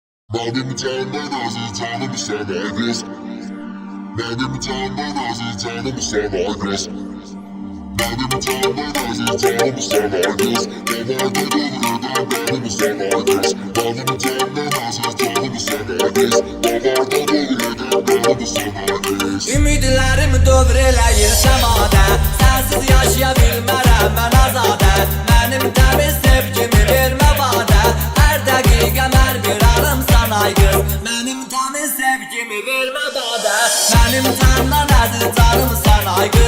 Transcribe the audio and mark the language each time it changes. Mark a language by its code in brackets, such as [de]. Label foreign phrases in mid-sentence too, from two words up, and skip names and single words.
[tr] Benim candan aziz canım sana göz. Benim candan aziz canım sana göz. Benim candan aziz canım sana göz. Damarda devreden benim sana göz. Benim candan aziz canım sana göz. Damarda devreden benim sana göz. [az] Ümidlərimi dövr eləyir səmada. Sənsiz yaşaya bilmərəm mən azadə. Mənim təmiz sevgimi vermə vadə. Hər dəqiqə hər bir anım sana qız. Mənim təmiz sevgimi vermə vadə. Mənim candan əziz canım sana qız.